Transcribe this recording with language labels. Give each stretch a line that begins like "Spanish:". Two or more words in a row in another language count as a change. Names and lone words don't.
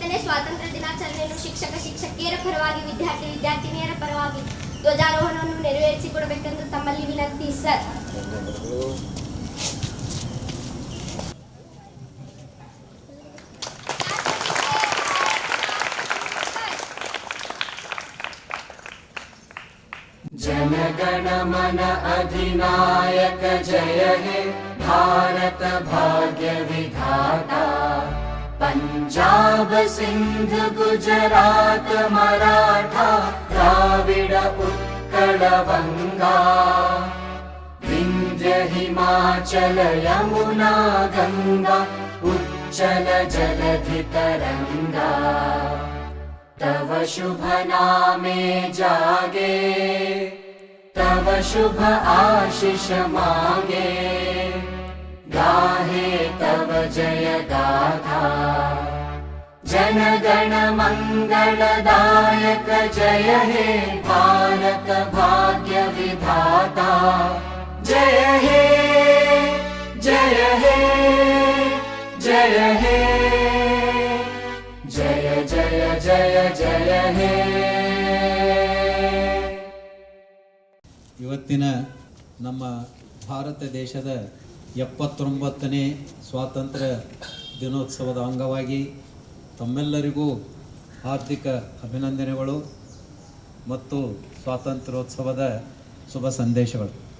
Kannada: ಸ್ವಾತಂತ್ರ್ಯ ದಿನಾಚರಣೆಯನ್ನು ಶಿಕ್ಷಕಿಯರ ಪರವಾಗಿ ವಿದ್ಯಾರ್ಥಿನಿಯರ ಪರವಾಗಿ ಧ್ವಜಾರೋಹಣವನ್ನು ನೆರವೇರಿಸಿಕೊಡಬೇಕೆಂದು ತಮ್ಮಲ್ಲಿ ವಿನಂತಿ ಸರ್.
Bangla: জনগণ মন অধিনায়ক জয় হে ভারত ভাগ্য বিধাতা. পঞ্জাব সিন্ধ গুজরাট মারাঠা দ্রাবিড় উৎকল বঙ্গ. বিন্ধ্য হিমাচল যমুনা গঙ্গা উচ্ছল জলধি তরঙ্গ. তব শুভ নামে জাগে তব শুভ আশিস মাগে. গাহে তব জয় গাথা জনগণ মঙ্গলদায়ক জয় হে ভারত ভাগ্য বিধাতা. জয় হে জয় হে জয় হে জয় জয় জয় জয় হে.
Kannada: ಇವತ್ತಿನ ನಮ್ಮ ಭಾರತ ದೇಶದ 79ನೇ ಸ್ವಾತಂತ್ರ್ಯ ದಿನೋತ್ಸವದ ಅಂಗವಾಗಿ ತಮ್ಮೆಲ್ಲರಿಗೂ ಹಾರ್ದಿಕ ಅಭಿನಂದನೆಗಳು ಮತ್ತು ಸ್ವಾತಂತ್ರ್ಯೋತ್ಸವದ ಶುಭ ಸಂದೇಶಗಳು.